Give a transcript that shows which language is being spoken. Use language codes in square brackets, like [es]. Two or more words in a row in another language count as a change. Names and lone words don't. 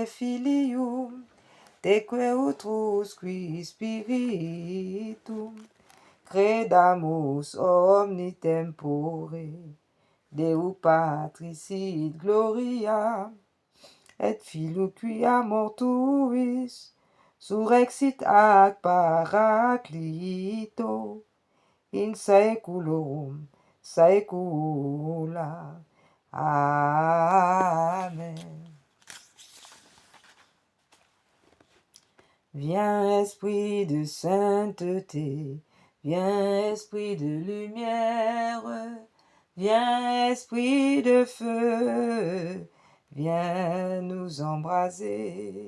[la] filium, teque utrusqui spiritum, credamus omni tempore, Deu Patris sit gloria, et Filio quia mortuis, surrexit ac Paraclito, in saeculorum saecula. Amen. [fr] Viens esprit de sainteté, viens esprit de lumière, viens esprit de feu, viens nous embraser.